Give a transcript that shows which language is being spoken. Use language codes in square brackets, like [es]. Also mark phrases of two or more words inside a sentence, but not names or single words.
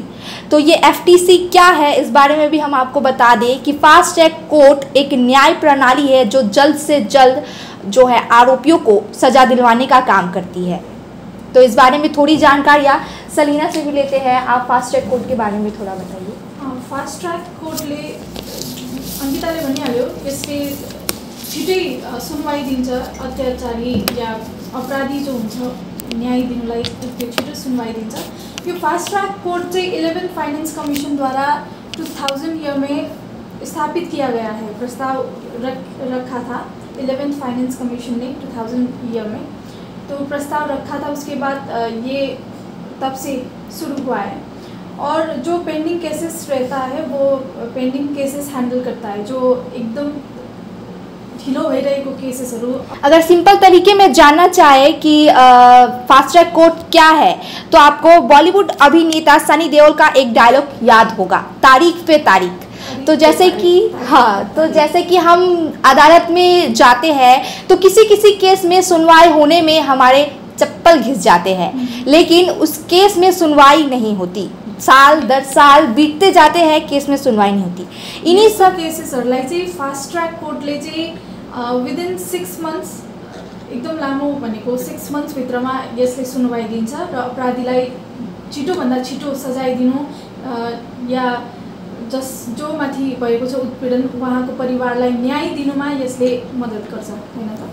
[hi] तो ये FTC क्या है, इस बारे में भी हम आपको बता दें कि [en] fast track court [hi] एक न्याय प्रणाली है जो जल्द से जल्द जो है आरोपियों को सजा दिलवाने का काम करती है। तो इस बारे में थोड़ी जानकारियाँ सलीना से भी लेते हैं। आप [en] fast track court [hi] के बारे में थोड़ा बताइए। [en] fast track courtले [ne] अंकिताले भनिहाल्यो यसले छिटै सुनवाई दिन्छ, अत्याचारी या अपराधी जो हुन्छ न्याय दिनलाई त्यो छिटो सुनवाई दिन्छ। [hi] यो [en] fast track court [hi] चाहिँ 11 फाइनेंस कमीशन द्वारा 2000 ईयर में स्थापित किया गया है। प्रस्ताव रखा था 11th फाइनेंस कमीशन ने 2000 ईयर में, तो प्रस्ताव रखा था। उसके बाद ये तब से शुरू हुआ है और जो [en] pending cases [hi] रहता है वो [en] pending cases [hi] हैंडल करता है, [ne] जो एकदम ढिलो भइरहेको केसेसहरू। [hi] अगर सिंपल तरीके में जानना चाहे कि [en] fast track court [hi] क्या है, तो आपको बॉलीवुड अभिनेता सनी देओल का एक डायलॉग याद होगा, तारीख पे तारीख। तो जैसे कि हम अदालत में जाते हैं तो किसी केस में सुनवाई होने में हमारे चप्पल घिस जाते हैं, लेकिन उस केस में सुनवाई नहीं होती, साल दर साल बीतते जाते हैं, केस में सुनवाई नहीं होती। [ne] इन्हीं सब केसेसहरूलाई चाहिँ [en] fast track courtले [ne] चाहिँ [en] within 6 months [ne] एकदम लामो भनेको 6 months भित्रमा यसले सुनवाई दिन्छ र अपराधीलाई छिटोभन्दा छिटो सजाय दिनु या जो माथि भएको छ उत्पीडन उहाँको परिवारलाई न्याय दिनुमा यसले मद्दत गर्छ, हैन त?